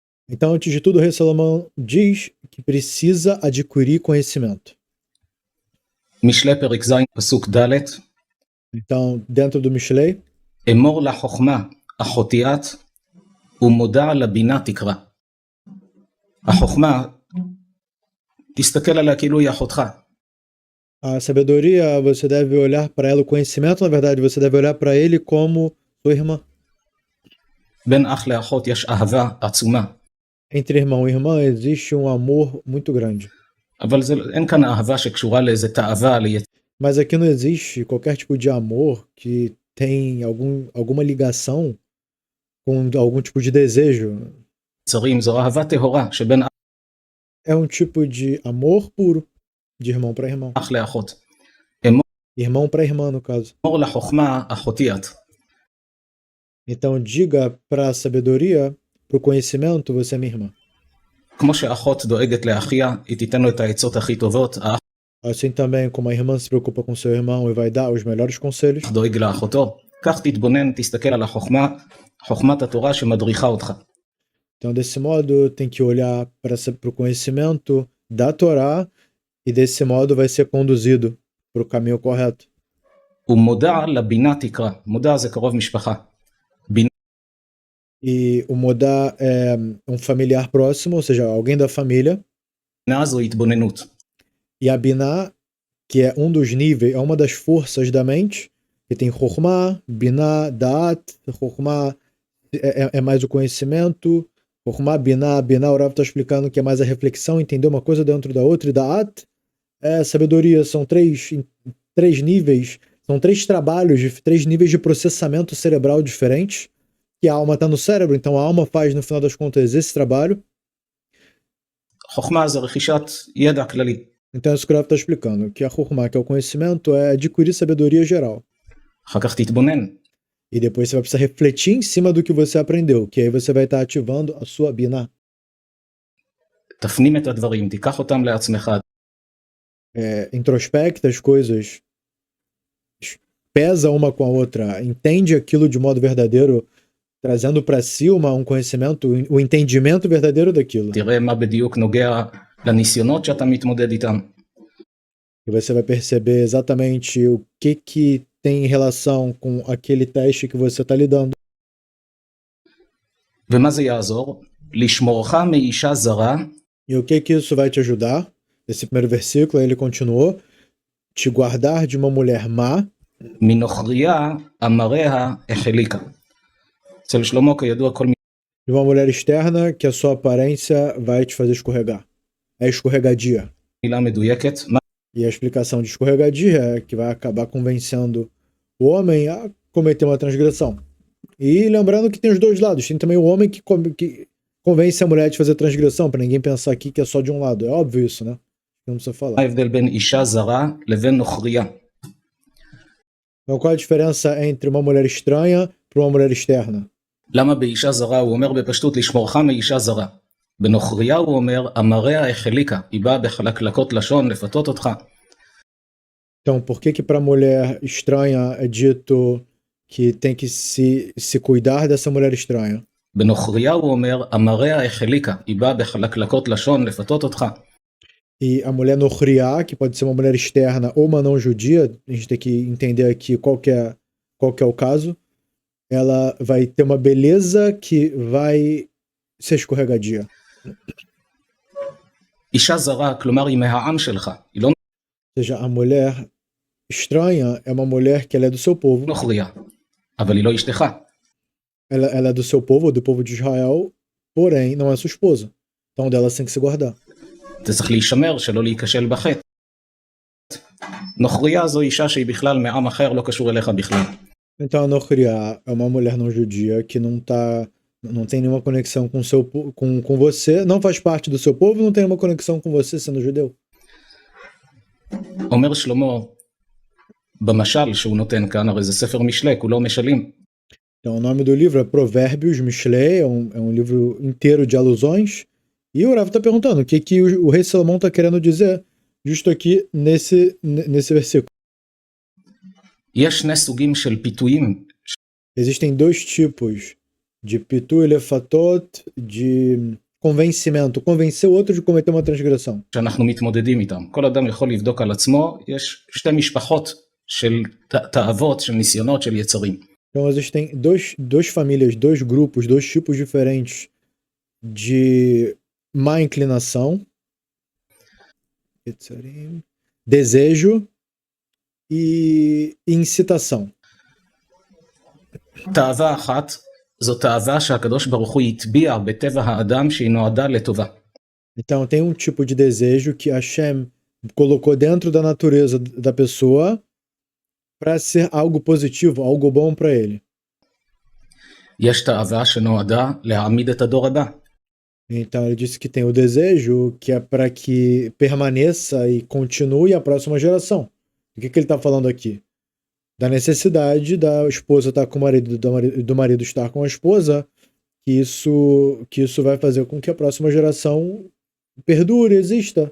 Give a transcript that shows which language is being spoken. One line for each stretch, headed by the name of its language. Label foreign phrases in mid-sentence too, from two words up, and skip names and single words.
Portuguese: Então, antes de tudo, o rei Salomão diz que precisa adquirir conhecimento.
Hebrew: משלי פרק ז' פסוק ד'
Portuguese: Então, dentro do Mishlei,
Hebrew: אמור לחוכמה אחותי את ומודע לבינה תקרא. החוכמה, תסתכל עליה כאילו היא אחותך.
Portuguese: a sabedoria, você deve olhar para ela, o conhecimento, na verdade, você deve olhar para ele como sua irmã.
Hebrew: בין אח לאחות יש אהבה עצומה.
Portuguese: Entre irmão e irmã existe um amor muito grande.
Hebrew: אבל אין כאן אהבה שקשורה לאיזה תאווה,
Portuguese: Mas aqui não existe qualquer tipo de amor que tem alguma ligação com algum tipo de desejo.
Hebrew: ליצרים, זו אהבה טהורה שבין
Portuguese: É um tipo de amor puro, de irmão para irmão.
Hebrew: אח לאחות.
Portuguese: Irmão para irmã, no caso.
Hebrew: אמור לחוכמה אחותי את.
Portuguese: Então diga para a sabedoria, para o conhecimento, você é minha irmã.
Hebrew: כמו שאחות דואגת לאחיה, היא תיתן לו את העצות הכי טובות, האח
Portuguese: Assim também como a irmã se preocupa com seu irmão e vai dar os melhores conselhos,
Hebrew: דואג לאחותו. כך תתבונן, תסתכל על החוכמה, חוכמת התורה שמדריכה אותך.
Portuguese: então desse modo tem que olhar para o conhecimento da Torá e desse modo vai ser conduzido para o caminho correto.
Hebrew: ומודע לבינה תקרא. מודע זה קרוב משפחה.
Portuguese: E o modá é um familiar próximo, ou seja, alguém da família.
Hebrew: בינה זו התבוננות.
Portuguese: E a Biná, que é um dos níveis, é uma das forças da mente, que tem Chokhmah, Biná, Da'at. Chokhmah é mais o conhecimento. Chokhmah, Biná, o Rav está explicando que é mais a reflexão, entender uma coisa dentro da outra. E Da'at é sabedoria, são três níveis, são três trabalhos, três níveis de processamento cerebral diferentes, que a alma está no cérebro, então a alma faz, no final das contas, esse trabalho.
Hebrew: חוכמה זה רכישת ידע כללי.
Portuguese: Então, isso que o Rav está explicando, que a Chokhmah, que é o conhecimento, é adquirir sabedoria geral.
Hebrew: אחר כך תתבונן.
Portuguese: E depois você vai precisar refletir em cima do que você aprendeu, que aí você vai estar ativando a sua Biná.
Hebrew: תפנים את הדברים, תיקח אותם לעצמך.
Portuguese: Introspecta as coisas, pesa uma com a outra, entende aquilo de modo verdadeiro, trazendo para si um conhecimento, o entendimento verdadeiro daquilo.
Hebrew: תראה מה בדיוק נוגע לניסיונות שאתה מתמודד איתם.
Portuguese: E você vai perceber exatamente o que tem relação com aquele teste que você está lidando.
Hebrew: ומה זה יעזור? לשמורך מאישה זרה.
Portuguese: E o que isso vai te ajudar? Esse primeiro versículo, ele continuou, te guardar de uma mulher má.
Hebrew: מנוכריה אמריה החליקה. אצל שלמה כידוע כל
Portuguese: De uma mulher externa que a sua aparência vai te fazer escorregar. É escorregadia.
Hebrew: מילה מדויקת.
Portuguese: E a explicação de escorregadia é que vai acabar convencendo o homem a cometer uma transgressão. E lembrando que tem os dois lados. Tem também o homem que convence a mulher de fazer transgressão, para ninguém pensar aqui que é só de um lado. É óbvio isso, né? Não precisa falar.
Hebrew: ההבדל בין אישה זרה לבין נוכריה.
Portuguese: Então, qual a diferença entre uma mulher estranha para uma mulher externa?
Hebrew: למה באישה זרה הוא אומר בפשטות לשמורך מאישה זרה? בנוכריה הוא אומר אמריה החליקה, היא באה בחלקלקות לשון לפתות אותך.
Portuguese: Então, por que para mulher estranha é dito que tem que se cuidar dessa mulher estranha?
Hebrew: בנוכריה הוא אומר אמריה החליקה, היא באה בחלקלקות לשון לפתות אותך.
Portuguese: E a mulher nochriá, que pode ser uma mulher externa ou uma não judia, a gente tem que entender aqui qual que é o caso, ela vai ter uma beleza que vai ser escorregadia.
Hebrew: אישה זרה, כלומר היא מהעם שלך, היא לא
Portuguese: Ou seja, a mulher estranha é uma mulher que ela é do seu povo.
Hebrew: נוכריה, אבל היא לא אשתך.
Portuguese: Ela é do seu povo, do povo de Israel, porém não é sua esposa. Então dela tem que se guardar.
Hebrew: אתה צריך להישמר שלא להיכשל בחטא. נוכריה זו אישה שהיא בכלל מעם אחר, לא קשור אליך בכלל.
Portuguese: Então a nochriá é uma mulher não judia que não tem nenhuma conexão com você, não faz parte do seu povo, não tem nenhuma conexão com você sendo judeu.
Hebrew: אומר שלמה, במשל שהוא נותן כאן, הרי זה ספר משלי, כולו משלים.
Portuguese: Então o nome do livro é Provérbios, Mishlei, é um livro inteiro de alusões. E o Rav está perguntando o que o rei Salomão está querendo dizer justo aqui nesse versículo.
Hebrew: יש שני סוגים של פיתויים.
Portuguese: Existem dois tipos de pitu e lefatot, de convencimento, convencer o outro de cometer uma transgressão.
Hebrew: שאנחנו מתמודדים איתם. כל אדם יכול לבדוק על עצמו, יש שתי משפחות של תאוות, של ניסיונות, של יצרים.
Portuguese: Então existem duas famílias, dois grupos, dois tipos diferentes de má inclinação, desejo e incitação.
Hebrew: תאווה אחת, זו תאווה שהקדוש ברוך הוא הטביע בטבע האדם שהיא נועדה לטובה.
Portuguese: Então tem um tipo de desejo que Hashem colocou dentro da natureza da pessoa para ser algo positivo, algo bom para ele.
Hebrew: יש תאווה שנועדה להעמיד את הדור הבא.
Portuguese: Então ele disse que tem o desejo que é para que permaneça e continue a próxima geração. O que ele está falando aqui? Da necessidade da esposa estar com o marido, do marido estar com a esposa, que isso vai fazer com que a próxima geração perdure, exista.